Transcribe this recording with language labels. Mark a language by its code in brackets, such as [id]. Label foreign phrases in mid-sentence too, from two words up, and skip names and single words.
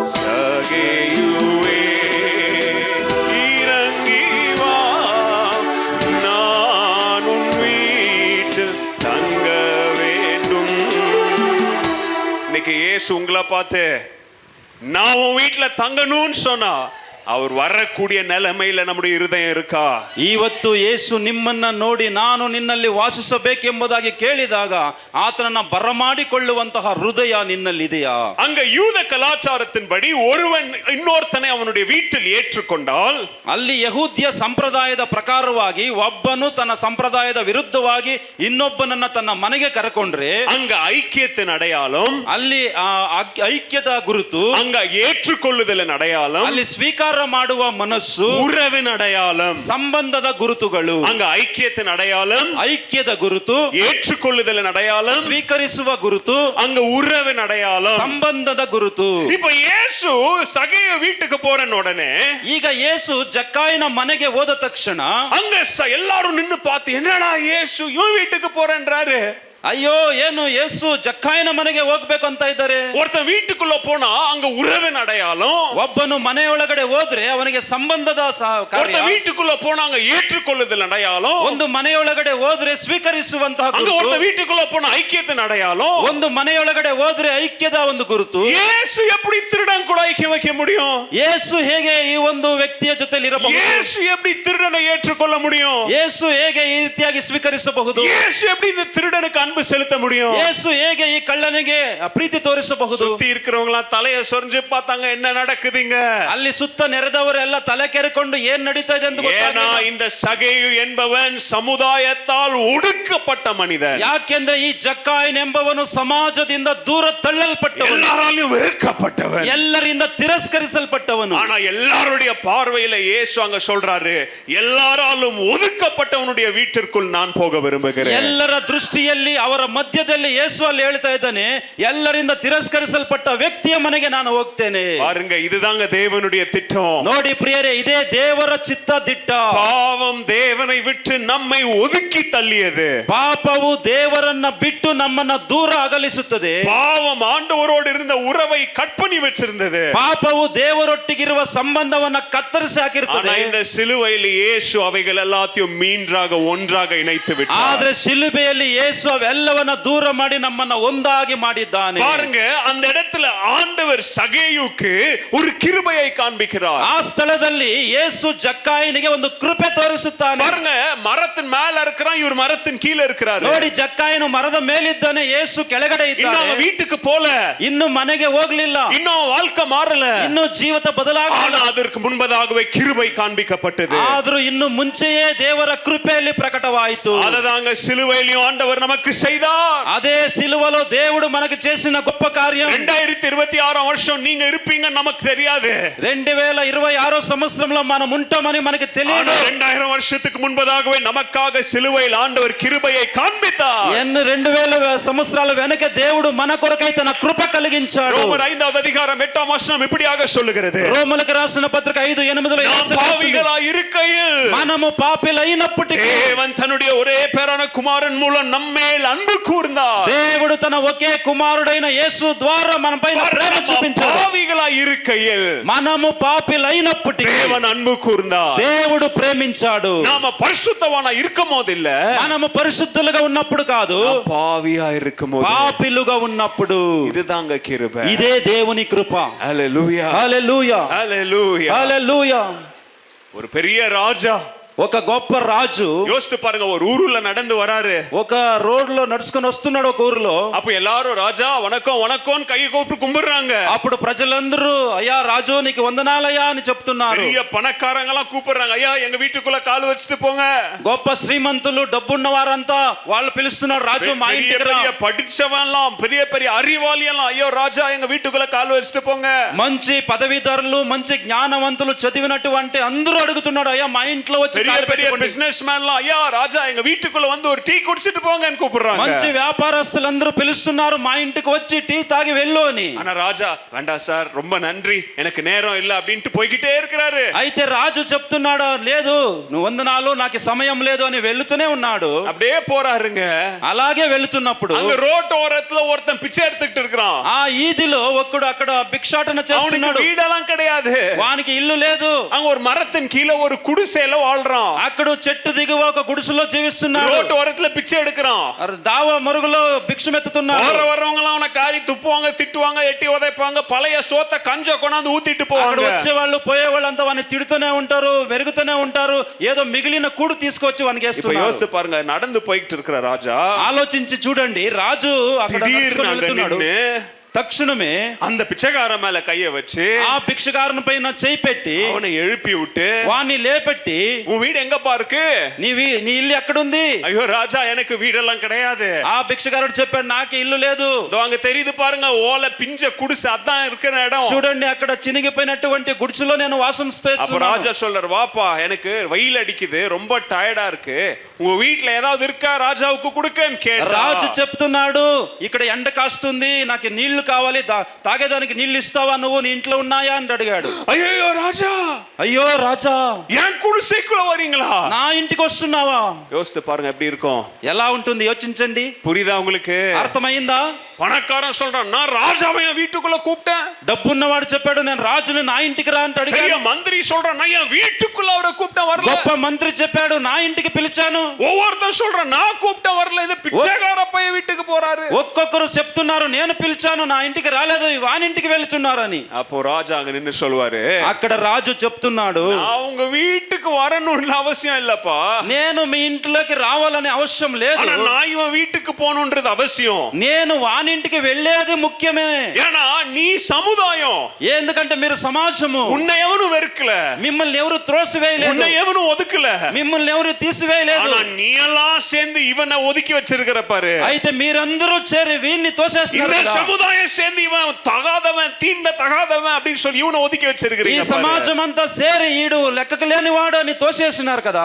[ta] சகேயுவே இறங்கி வா, நான் உன் வீட்டில் தங்க வேண்டும். இன்னைக்கு இயேசு உங்களை பார்த்து நான் உன் வீட்டுல தங்கணும்னு சொன்னா, அவர் வரக்கூடிய நிலைமையில நம்முடைய இருதயம் இருக்கா? [kn] ಇವತ್ತು ಯೇಸು ನಿಮ್ಮನ್ನ ನೋಡಿ ನಾನು ನಿನ್ನಲ್ಲಿ ವಾಸಿಸಬೇಕೆಂಬುದಾಗಿ ಕೇಳಿದಾಗ ಆತನನ್ನ ಬರಮಾಡಿಕೊಳ್ಳುವಂತಹ ಹೃದಯ ನಿನ್ನಲ್ಲಿದೆಯಾ? [ta] அங்க யூத கலாச்சாரத்தின்படி ஒருவன் இன்னொருத்தனை அவனுடைய வீட்டில் ஏற்றுக்கொண்டால், [kn] ಅಲ್ಲಿ ಯಹೂದ್ಯ ಸಂಪ್ರದಾಯದ ಪ್ರಕಾರವಾಗಿ ಒಬ್ಬನು ತನ್ನ ಸಂಪ್ರದಾಯದ ವಿರುದ್ಧವಾಗಿ ಇನ್ನೊಬ್ಬನನ್ನ ತನ್ನ ಮನೆಗೆ ಕರೆಕೊಂಡ್ರೆ [ta] அங்க ஐக்கியத்தின் அடையாளம், [kn] ಅಲ್ಲಿ ಐಕ್ಯದ ಗುರುತು, [ta] அங்க ஏற்றுக்கொள்ளுதலின் அடையாளம், [kn] ಅಲ್ಲಿ ಸ್ವೀಕಾರ ಮಾಡುವ ಮನಸ್ಸು, [ta] உறவின் அடையாளம், [kn] ಸಂಬಂಧದ ಗುರುತುಗಳು. [ta] அங்க ஐக்கியத்தின் அடையாளம், [kn] ಐಕ್ಯದ ಗುರುತು, [ta] ஏற்றுக்கொள்ளுதலின் அடையாளம், [kn] ಸ್ವೀಕರಿಸುವ ಗುರುತು, [ta] அங்க உறவின் அடையாளம், [kn] ಸಂಬಂಧದ ಗುರುತು. [ta] இப்ப இயேசு சகேய வீட்டுக்கு போறேன் உடனே, [kn] ಈಗ ಯೇಸು ಜಕ್ಕಾಯನ ಮನೆಗೆ ಹೋದ ತಕ್ಷಣ [ta] அங்க எல்லாரும் நின்னு பார்த்து, என்னடா இயேசு இவன் வீட்டுக்கு போறேன்றாரு. [kn] ಅಯ್ಯೋ, ಏನು ಯೇಸು ಜಕ್ಕಾಯನ ಮನೆಗೆ ಹೋಗ್ಬೇಕು ಅಂತ ಇದ್ದಾರೆ. [ta] ஒருத்தன் வீட்டுக்குள்ள போனா அங்க உறவின் அடையாளம், [kn] ಒಬ್ಬನು ಮನೆಯೊಳಗಡೆ ಹೋದ್ರೆ ಅವನಿಗೆ ಸಂಬಂಧದ ಕಾರ್ಯ. [ta] ஒருத்தன் வீட்டுக்குள்ள போனா அங்க ஏற்றுக்கொள்ளுதல் அடையாளம், [kn] ಒಂದು ಮನೆಯೊಳಗಡೆ ಹೋದ್ರೆ ಸ್ವೀಕರಿಸುವಂತಹ [ta] அங்க [kn] ಗುರುತು. [ta] ஒருத்தன் வீட்டுக்குள்ள போனா ஐக்கியத்தின் அடையாளம். [kn] ಒಂದು ಮನೆಯೊಳಗಡೆ ಹೋದ್ರೆ ಐಕ್ಯದ ಒಂದು ಗುರುತು. [ta] இயேசு எப்படி திருடன் கூட ஐக்கியம் வைக்க முடியும்? [kn] ಯೇಸು ಹೇಗೆ ಈ ಒಂದು ವ್ಯಕ್ತಿಯ ಜೊತೆಲಿ ಇರಬಹುದು? [ta] இயேசு எப்படி திருடனை ஏற்றுக்கொள்ள முடியும்? [kn] ಯೇಸು ಹೇಗೆ ಈ ರೀತಿಯಾಗಿ ಸ್ವೀಕರಿಸಬಹುದು? [ta] இயேசு எப்படி இந்த திருடனுக்கு அன்பு செலுத்த முடியும்? [kn] ಯೇಸು ಹೇಗೆ ಈ ಕಳ್ಳನಿಗೆ ಪ್ರೀತಿ ತೋರಿಸಬಹುದು? [ta] சுத்தி இருக்கிறவங்க எல்லாம் தலையை சொரிஞ்சு பார்த்தாங்க, என்ன நடக்குதுங்க? [kn] ಅಲ್ಲಿ ಸುತ್ತ ನೆರೆದವರೆಲ್ಲ ತಲೆ ಕೆರೆಕೊಂಡು ಏನ್ ನಡೀತಾ ಇದೆ ಅಂತ [ta] ஏன்னா [kn] ಗೊತ್ತಾಗಲಿಲ್ಲ. [ta] இந்த சகேயு என்பவன் சமுதாயத்தால் ஒடுக்கப்பட்ட மனிதன், [kn] ಯಾಕೆಂದ್ರೆ ಈ ಜಕ್ಕಾಯನ್ ಎಂಬವನು ಸಮಾಜದಿಂದ ದೂರ ತಳ್ಳಲ್ಪಟ್ಟವನು, [ta] எல்லாராலும் வெறுக்கப்பட்டவன், [kn] ಎಲ್ಲರಿಂದ ತಿರಸ್ಕರಿಸಲ್ಪಟ್ಟವನು. [ta] ஆனா எல்லாருடைய பார்வையில இயேசு அங்க சொல்றாரு, எல்லாராலும் ஒதுக்கப்பட்டவனுடைய வீட்டிற்குள் நான் போக விரும்புகிறேன். [kn] ಎಲ್ಲರ ದೃಷ್ಟಿಯಲ್ಲಿ ಅವರ ಮಧ್ಯದಲ್ಲಿ ಯೇಸು ಅಲ್ಲಿ ಹೇಳ್ತಾ ಇದ್ದಾನೆ, ಎಲ್ಲರಿಂದ ತಿರಸ್ಕರಿಸಲ್ಪಟ್ಟ ವ್ಯಕ್ತಿಯ ಮನೆಗೆ ನಾನು ಹೋಗ್ತೇನೆ. [ta] பாருங்க, இதுதாங்க தேவனுடைய திட்டம். [kn] ನೋಡಿ ಪ್ರಿಯರೇ, ಇದೇ ದೇವರ ಚಿತ್ತ ದಿಟ್ಟ. [ta] பாவம் தேவனை விட்டு நம்மை ஒதுக்கி தள்ளியது. [kn] ಪಾಪವು ದೇವರನ್ನ ಬಿಟ್ಟು ನಮ್ಮನ್ನ ದೂರ ಅಗಲಿಸುತ್ತದೆ. [ta] பாவம் ஆண்டவரோடு இருந்த உறவை கட் பண்ணி வச்சிருந்தது. [kn] ಪಾಪವು ದೇವರೊಟ್ಟಿಗಿರುವ ಸಂಬಂಧವನ್ನ ಕತ್ತರಿಸಿ [ta] ஆனா [kn] ಹಾಕಿರುತ್ತದೆ. [ta] இந்த சிலுவையில் இயேசு அவைகள் எல்லாத்தையும் மீன்றாக ஒன்றாக இணைத்து விட்டார். [kn] ಆದ್ರೆ ಶಿಲುಬೆಯಲ್ಲಿ ಯೇಸು ಅವೆಲ್ಲವನ್ನ ದೂರ ಮಾಡಿ ನಮ್ಮನ್ನ ಒಂದಾಗಿ ಮಾಡಿದ್ದಾನೆ. [ta] பாருங்க, அந்த இடத்துல ஆண்டவர் சகேயுக்கு ஒரு கிருபையை காண்பிக்கிறார். [kn] ಆ ಸ್ಥಳದಲ್ಲಿ ಯೇಸು ಜಕ್ಕಾಯನಿಗೆ ಒಂದು ಕೃಪೆ ತೋರಿಸುತ್ತಾನೆ. [ta] பாருங்க, மரத்தின் மேல இருக்கிறான், இவர் மரத்தின் கீழே இருக்கிறார். [kn] ನೋಡಿ, ಜಕ್ಕಾಯನು ಮರದ ಮೇಲಿದ್ದಾನೆ, ಯೇಸು ಕೆಳಗಡೆ [ta] இன்னும் [kn] ಇದ್ದಾನೆ. [ta] அவன் வீட்டுக்கு போல, [kn] ಇನ್ನು ಮನೆಗೆ ಹೋಗ್ಲಿಲ್ಲ, [ta] இன்னும் வாழ்க்கை மாறல. [kn] ಇನ್ನು ಜೀವಿತ ಬದಲಾಗಲಿಲ್ಲ. [ta] ஆனா அதற்கு முன்பதாகவே கிருபை காண்பிக்கப்பட்டது. [kn] ಆದ್ರೂ ಇನ್ನು ಮುಂಚೆಯೇ ದೇವರ ಕೃಪೆಯಲ್ಲಿ ಪ್ರಕಟವಾಯಿತು. [ta] அததாங்க சிலுவையிலும் ஆண்டவர் நமக்கு செய்தார். [te] అదే సిలువలో దేవుడు మనకు చేసిన గొప్ప కార్యం. [ta] 2026 வருஷம் நீங்க இருப்பீங்க நமக்கு தெரியாது. [te] 2026 సంవత్సరంలో మనం ఉంటామని మనకు తెలియదు. [ta] 2000 வருஷத்துக்கு முன்பதாகவே நமக்காக சிலுவையில் ஆண்டவர் கிருபையை காண்பித்தார். [te] ఎన్ని 2000 సంవత్సరాల వెనక దేవుడు మన కొరకై తన కృప కలిగించాడు. [ta] ரோமர் 5வது அதிகாரம் 8ஆம் வசனம் இப்படியாக சொல்லுகிறது, [te] రోమలకు రాసిన పత్రిక 5:8 [ta] நாம் பாவிகளாய் இருக்கையில் [te] మనము పాపిలైనప్పటికీ [ta] தேவன் தன்னுடைய ஒரே பேரான குமாரன் மூலம் நம்மேல் அன்பு கூர்ந்தார். [te] దేవుడు తన ఒకే కుమారుడైన యేసు ద్వారా మనపైన ప్రేమ చూపించాడు. [ta] பாவிகளாய் இருக்கையில் [te] మనము పాపిలైనప్పటికీ [ta] தேவன் அன்பு கூர்ந்தார். [te] దేవుడు ప్రేమించాడు. [ta] நாம பரிசுத்தவானா இருக்கும்போது இல்ல, [te] మనము పరిశుద్ధులుగా ఉన్నప్పుడు కాదు, [ta] பாவியா இருக்கும்போது. [te] పాపిలుగా ఉన్నప్పుడు. [ta] இதுதாங்க கிருபை. [te] ఇదే దేవుని కృప. [ta] ஹalleluya, [te] హల్లెలూయా, [ta] ஹalleluya. [te] హల్లెలూయా. [ta] ஒரு பெரிய ராஜா, [te] ఒక గొప్ప రాజు [ta] யோசித்து பாருங்க, ஒரு ஊருல நடந்து வராரு. [te] ఒక రోడ్ లో నడుచుకొని వస్తున్నాడు ఒక ఊరిలో. [ta] அப்ப எல்லாரும் ராஜா வணக்கம் வணக்கம் கை கூப்பிட்டு கும்பிடுறாங்க. [te] అప్పుడు ప్రజలందరూ అయ్యా రాజు నీకు వందనాలయ్యా అని చెప్తున్నారు. [ta] பெரிய பணக்காரங்க எல்லாம் கூப்பிடுறாங்க, ஐயா எங்க வீட்டுக்குள்ள கால் வச்சுட்டு போங்க. [te] గొప్ప శ్రీమంతులు డబ్బున్న వారంతా వాళ్ళు పిలుస్తున్నారు, రాజు మా [ta] பெரிய [te] ఇంటికి రా. [ta] பெரிய படிச்சவன் எல்லாம், பெரிய பெரிய அறிவாளி எல்லாம், ஐயோ ராஜா எங்க வீட்டுக்குள்ள கால் வச்சுட்டு போங்க. [te] మంచి పదవీధరులు, మంచి జ్ఞానవంతులు, చదివినటువంటి అందరూ అడుగుతున్నాడు, అయ్యా మా ఇంట్లో వచ్చి [ta] பெரிய பெரிய [en] business man, [ta] ஐயா ராஜா எங்க வீட்டுக்குள்ள வந்து ஒரு டீ குடிச்சிட்டு போங்கன்னு கூப்பிடுறாங்க. [te] మంచి వ్యాపారస్తులందరూ పిలుస్తున్నారు, మా ఇంటికి వచ్చి టీ తాగి వెళ్ళు అని. [ta] ஆனா ராஜா வேண்டாம் சார், ரொம்ப நன்றி, எனக்கு நேரம் இல்ல அப்படின்ட்டு போய்கிட்டே இருக்கிறாரு. [te] అయితే రాజు చెప్తున్నాడు, లేదు నువ్వు వందనాలు, నాకు సమయం లేదు అని వెళ్తూనే ఉన్నాడు. [ta] அப்படியே போறாருங்க. [te] అలాగే వెళ్తున్నప్పుడు [ta] அங்க ரோட் ஓரத்துல ஒருத்தன் பிச்சை எடுத்துக்கிட்டு இருக்கிறான். [te] ఆ ఈదిలో ఒక్కడు అక్కడ భిక్షాటన [ta] அவனுக்கு [te] చేస్తున్నాడు. [ta] வீடெல்லாம் கிடையாது, [te] వానికి ఇల్లు లేదు. [ta] அங்க ஒரு மரத்தின் கீழே ஒரு குடிசையில வாழ்றான். [te] అక్కడ చెట్టు దిగువ ఒక గుడిసెలో జీవిస్తున్నాడు. [ta] ரோட் ஓரத்துல பிச்சை எடுக்கிறான். [te] దావ మరుగులో భిక్షమెత్తుతున్నాడు. [ta] போற வர்றவங்க எல்லாம் அவனை காரி துப்புவாங்க, திட்டுவாங்க, எட்டி உதைப்பாங்க, பழைய சோத்த கஞ்ச கொண்டாந்து ஊத்திட்டு [te] అక్కడ [ta] போவாங்க. [te] వచ్చే వాళ్ళు పోయే వాళ్ళు అంతా వాడిని తిడుతూనే ఉంటారు, వెరుగుతూనే ఉంటారు, ఏదో మిగిలిన కూడు తీసుకొచ్చి వానికి [ta] இப்ப [te] వేస్తున్నారు. [ta] யோசித்து பாருங்க, நடந்து போயிட்டு இருக்கிற ராஜா [te] ఆలోచించి చూడండి, రాజు అక్కడ [ta] திடீர்னு [te] నడుచుకొని [ta] அங்க [te] వెళ్తున్నాడు. [ta] நின்னு [te] తక్షణమే [ta] அந்த பிச்சைக்காரன் மேல கைய வச்சு [te] ఆ భిక్షగారుని పైన చేయి పెట్టి [ta] அவனை எழுப்பி விட்டு, [te] వాణ్ణి లేపెట్టి, [ta] உன் வீடு எங்கப்பா இருக்கு? [te] నీ ఇల్లు ఎక్కడుంది? [ta] ஐயோ ராஜா எனக்கு வீடெல்லாம் கிடையாது. [te] ఆ భిక్షగారుడు చెప్పాడు, నాకు ఇల్లు లేదు. [ta] இதோ அங்க தெரியுது பாருங்க, ஓலை பிஞ்ச குடிசை, அதான் இருக்கிற இடம். [te] చూడండి అక్కడ చినిగిపోయినటువంటి గుడిసెలో నేను వాసం [ta] அப்ப [te] చేస్తున్నాను. [ta] ராஜா சொல்றாரு, வாப்பா எனக்கு வெயில் அடிக்குது, ரொம்ப டயர்டா இருக்கு, உங்க வீட்டுல ஏதாவது இருக்கா ராஜாவுக்கு கொடுக்கன்னு கேட்டா. [te] రాజు చెప్తున్నాడు, ఇక్కడ ఎండ కాస్తుంది, నాకు నీళ్లు కావాలి, తాగేదానికి నీళ్లు ఇస్తావా, నువ్వు నీ ఇంట్లో ఉన్నాయా అని అడిగాడు. [ta] ஐயோ ராஜா, [te] అయ్యో రాజా, [ta] என் குடிசைக்குள்ள வரீங்களா? [te] నా ఇంటికి వస్తున్నావా? [ta] யோசித்து பாருங்க எப்படி இருக்கும். [te] ఎలా ఉంటుంది యోచించండి. [ta] புரியுதா உங்களுக்கு? [te] అర్థమైందా? [ta] பணக்காரன் சொல்றான், நான் ராஜாவை என் வீட்டுக்குள்ள கூப்பிட்டேன். [te] డబ్బున్నవాడు చెప్పాడు, నేను రాజుని నా ఇంటికి రా అంటే [ta] பெரிய [te] అడిగాడు. [ta] மந்திரி சொல்றான், நான் என் வீட்டுக்குள்ள அவரை கூப்பிட்டேன் வரல. [te] గొప్ప మంత్రి చెప్పాడు, నా ఇంటికి పిలిచాను. [ta] ஒவ்வொருத்தன் சொல்றான், நான் கூப்பிட்ட வரல, இது பிச்சைக்கார பையன் வீட்டுக்கு போறாரு. [te] ఒక్కొక్కరు చెప్తున్నారు, నేను పిలిచాను, నా ఇంటికి రాలేదు, వానింటికి వెళ్తున్నారని. [ta] அப்போ ராஜா அங்க நின்னு சொல்லுவாரு, [te] అక్కడ రాజు చెప్తున్నాడు, [ta] நான் உங்க வீட்டுக்கு வரணும்னு அவசியம் இல்லப்பா, [te] నేను మీ ఇంట్లోకి రావాలని అవసరం లేదు, [ta] ஆனா நான் இவன் வீட்டுக்கு போகணும்ன்றது அவசியம். [te] నేను వానింటికి వెళ్ళేది ముఖ్యమే. [ta] ஏன்னா நீ சமுதாயம், [te] ఎందుకంటే మీరు సమాజము, [ta] உன்னை எவனும் வெறுக்கல, [te] మిమ్మల్ని ఎవరు త్రోసివేయలేదు, [ta] உன்னை எவனும் ஒதுக்கல, [te] మిమ్మల్ని ఎవరు తీసివేయలేదు. [ta] ஆனா நீ எல்லாம் சேர்ந்து இவனை ஒதுக்கி வச்சிருக்கிற பாரு. [te] అయితే మీరందరూ చేరి వీన్ని తోసేస్తున్నారు [ta] இந்த [te] కదా. [ta] சமுதாயம் சேர்ந்து இவன் தகாதவன், தீண்ட தகாதவன் அப்படின்னு சொல்லி இவனை ஒதுக்கி [te] ఈ [ta] வச்சிருக்கிறீங்க பாரு. [te] సమాజం అంతా సేరి ఈడు లెక్కకు లేనివాడు అని తోసేస్తున్నారు కదా.